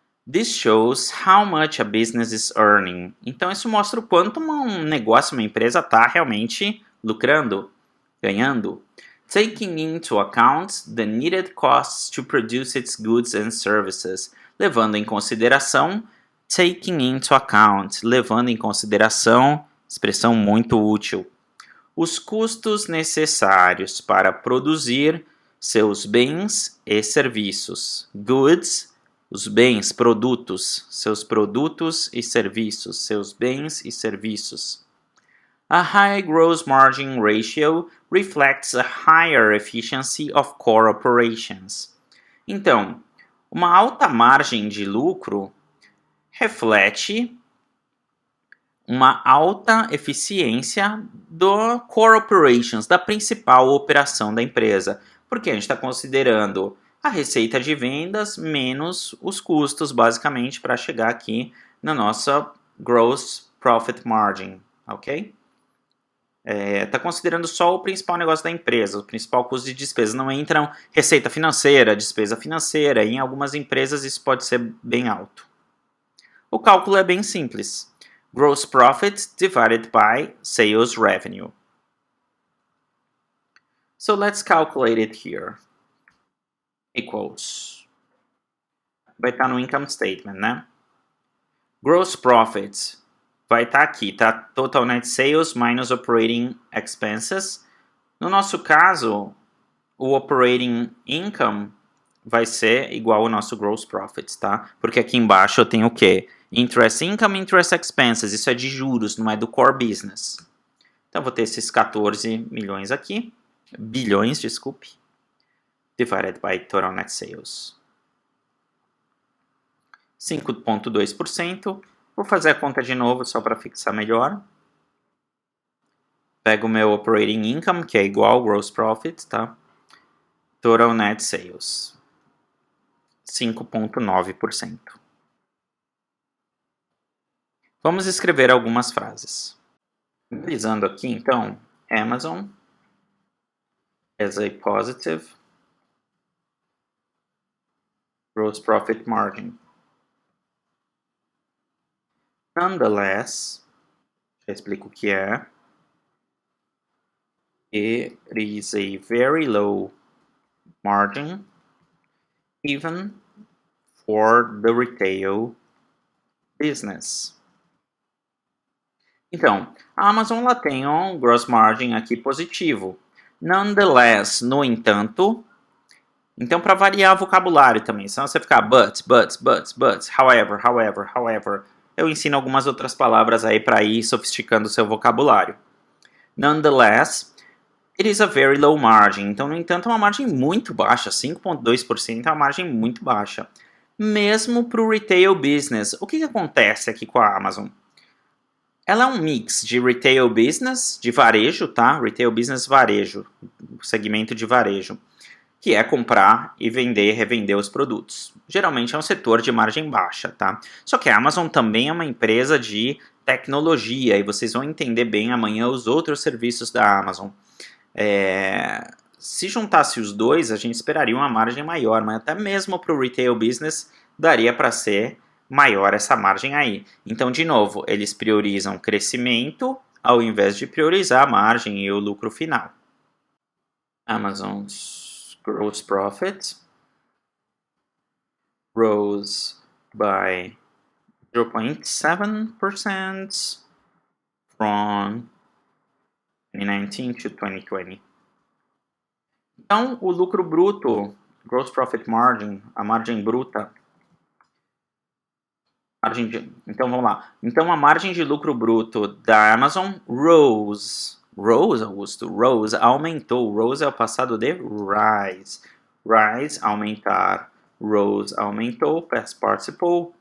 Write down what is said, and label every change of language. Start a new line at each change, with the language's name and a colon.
English: This shows how much a business is earning.
Portuguese: Então isso mostra o quanto um negócio, uma empresa está realmente lucrando, ganhando.
English: Taking into account the needed costs to produce its goods and services.
Portuguese: Levando em consideração,
English: taking into account,
Portuguese: levando em consideração, expressão muito útil. Os custos necessários para produzir seus bens e serviços. Goods, os bens, produtos, seus produtos e serviços, seus bens e serviços.
English: A high gross margin ratio reflects a higher efficiency of core operations.
Portuguese: Então, uma alta margem de lucro reflete uma alta eficiência do core operations, da principal operação da empresa, porque a gente está considerando a receita de vendas menos os custos, basicamente, para chegar aqui na nossa gross profit margin, ok? Está considerando só o principal negócio da empresa, o principal custo de despesa. Não entram receita financeira, despesa financeira, e em algumas empresas isso pode ser bem alto. O cálculo é bem simples.
English: Gross profit divided by sales revenue. So let's calculate it here. Equals.
Portuguese: Vai estar no income statement, né? Gross profit vai estar aqui, tá?
English: Total net sales minus operating expenses.
Portuguese: No nosso caso, o operating income vai ser igual ao nosso gross profit, tá? Porque aqui embaixo eu tenho o quê?
English: Interest income, interest expenses.
Portuguese: Isso é de juros, não é do core business. Então, eu vou ter esses 14 milhões aqui. Bilhões, desculpe.
English: Divided by total net sales.
Portuguese: 5,2%. Vou fazer a conta de novo só para fixar melhor. Pego o meu operating income, que é igual ao gross profit, tá? Total net sales. 5,9%. Vamos escrever algumas frases. Utilizando aqui, então,
English: Amazon as a positive gross profit margin.
Portuguese: Nonetheless, já explico o que é.
English: It is a very low margin, even for the retail business.
Portuguese: Então, a Amazon ela tem um gross margin aqui positivo. Nonetheless, no entanto, então para variar o vocabulário também, senão você ficar but, however, eu ensino algumas outras palavras aí para ir sofisticando o seu vocabulário.
English: Nonetheless, it is a very low margin.
Portuguese: Então, no entanto, é uma margem muito baixa, 5,2% é uma margem muito baixa. Mesmo para o retail business. O que acontece aqui com a Amazon? Ela é um mix de retail business, de varejo, tá? Retail business varejo, segmento de varejo, que é comprar e vender, revender os produtos. Geralmente é um setor de margem baixa, tá? Só que a Amazon também é uma empresa de tecnologia e vocês vão entender bem amanhã os outros serviços da Amazon. Se juntasse os dois, a gente esperaria uma margem maior, mas até mesmo para o retail business daria para ser maior essa margem aí. Então, de novo, eles priorizam crescimento ao invés de priorizar a margem e o lucro final.
English: Amazon's gross profit rose by 0.7% from 2019 to 2020.
Portuguese: Então, o lucro bruto, gross profit margin, a margem bruta, então vamos lá. Então a margem de lucro bruto da Amazon rose, Augusto, rose, aumentou. Rose é o passado de rise. Rise, aumentar. Rose, aumentou. Past participle,